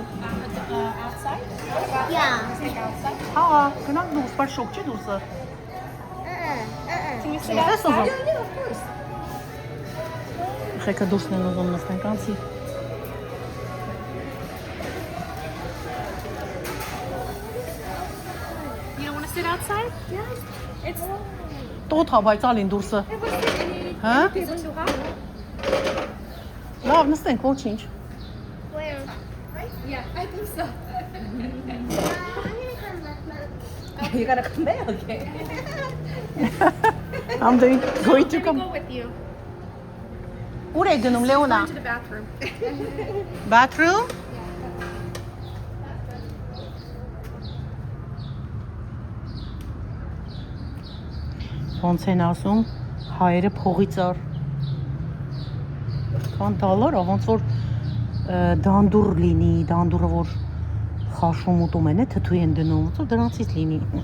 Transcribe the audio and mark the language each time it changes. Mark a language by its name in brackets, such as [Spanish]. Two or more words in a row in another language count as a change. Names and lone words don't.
[English] Outside? Yeah. Like outside? [Armenian] Հա, գնանք դուրս, բայց շոկ չի դուրսը։ [English] Can you sit Yes, outside? of Yeah, of course. [Armenian] Ղեկը դուրսն են ուզում նստենք, անցի։ [English] You don't want to sit outside? Yeah. It's [Armenian] Տոթ հա, բայց ալին դուրսը։ Հա? [English] is it too hot? [Armenian] Լավ, նստենք, ոչինչ։ [English] Where? Yeah, I think so. I'm gonna come back now. You gotta come back, okay? I'm going to Let me come. go with you. [Armenian] Ուր է գնում, Լեոնա։ [English] To the bathroom. Bathroom? [Armenian] Ոնց են ասում, հայերը փողիցար։ Քան դալար, ոնց որ դանդուր լինի, դանդուրը որ խաշում ուտում են, թթու են դնում, ոնց որ դրանցից լինի։